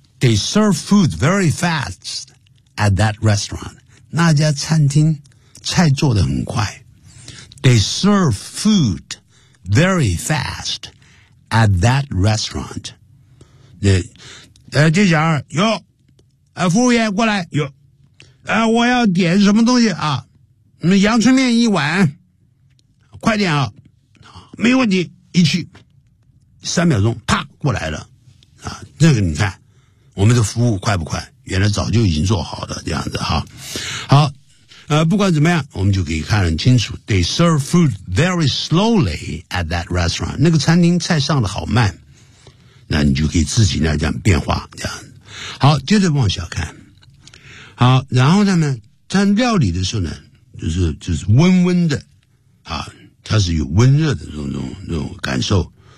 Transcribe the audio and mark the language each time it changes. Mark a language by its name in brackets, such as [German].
[English] They serve food very fast at that restaurant. [Chinese] 那家餐厅菜做得很快。 [English] They serve food very fast at that restaurant. [Chinese] 接下来哟，服务员过来哟，我要点什么东西啊？阳春面一碗，快点啊！没问题，一去三秒钟，啪过来了啊！这个你看，我们的服务快不快？原来早就已经做好了这样子哈。好。不管怎么样，我们就可以看得很清楚。 [English] They serve food very slowly at that restaurant. [Chinese] 那个餐厅菜上的好慢，那你就可以自己呢这样变化这样。好，接着往下看。好，然后呢，在料理的时候呢，就是温温的，啊，它是有温热的这种感受。